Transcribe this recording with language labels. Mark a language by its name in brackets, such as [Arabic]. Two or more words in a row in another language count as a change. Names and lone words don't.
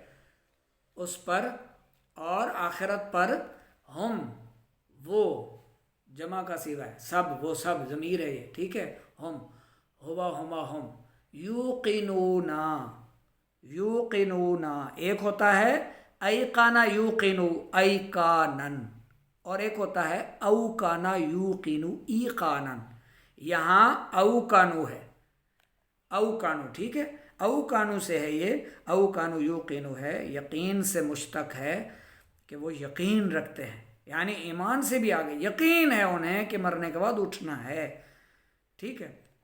[Urdu] اس پر اور آخرت پر. ہم وہ جمع کا صیغہ ہے، سب، وہ سب ضمیر ہے یہ، ٹھیک ہے. [Arabic] ہم ہوا ہما ہم. یوقنون [Urdu] ایک ہوتا ہے [Arabic] ایقانا یوقنو ایقانن، [Urdu] اور ایک ہوتا ہے [Arabic] اوقانا یوقنو ایقانن. [Urdu] یہاں اوقانو ہے، اوقانو، ٹھیک ہے. اوقانو سے ہے یہ، [Arabic] اوقانو یوقنو [Urdu] ہے، یقین سے مشتق ہے کہ وہ یقین رکھتے ہیں، یعنی ایمان سے بھی آگے یقین ہے انہیں کہ مرنے کے بعد اٹھنا ہے، ٹھیک ہے.